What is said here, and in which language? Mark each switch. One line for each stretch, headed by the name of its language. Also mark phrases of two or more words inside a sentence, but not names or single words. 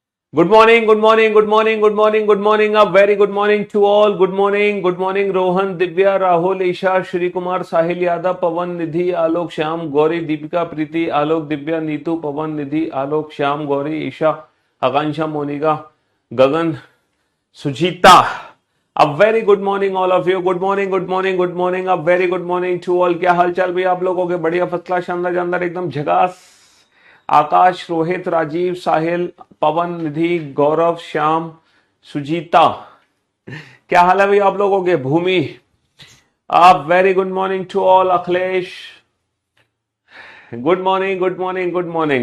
English: Good morning, good morning, good morning, good morning, good morning, a very good morning to all. Good morning रोहन, दिव्या, राहुल, ईशा, श्री कुमार, साहिल यादव, पवन, निधि, आलोक, श्याम, गौरी, दीपिका, प्रीति, आलोक, दिव्या, नीतू, पवन, निधि, आलोक, श्याम, गौरी, ईशा, आकांक्षा, मोनिका, गगन, सुजीता। A very good morning all of you. Good morning, good morning, good morning, a very good morning to all.
Hindi: क्या हाल चाल भैया आप लोगों के? बढ़िया,
English: first class,
Hindi: शानदार जानदार, एकदम झकास। आकाश, रोहित, राजीव, साहिल, पवन, निधि, गौरव, श्याम, सुजीता। क्या हाल है भैया आप लोगों के? भूमि, आप
English: very good morning to all. अखिलेश, good morning, good morning, good morning.